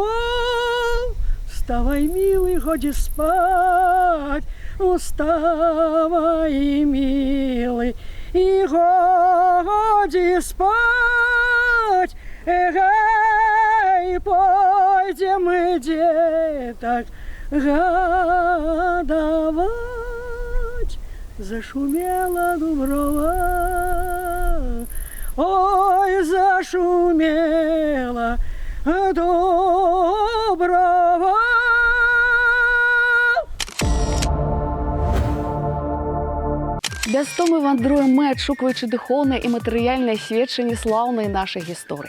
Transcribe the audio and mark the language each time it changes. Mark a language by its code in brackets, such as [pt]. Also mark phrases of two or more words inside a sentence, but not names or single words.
[ru] Вставай, милый, ходи спать, вставай, милый, и ходи спать, эй, пойдем мы, деток, гадовать. Зашумела Дуброва, ой, зашумела Дуброва. [be] Бястоми вандруем мы, адшукваючы духоўнае і матэрыяльнае сведчанне слаўнай нашай гісторыі.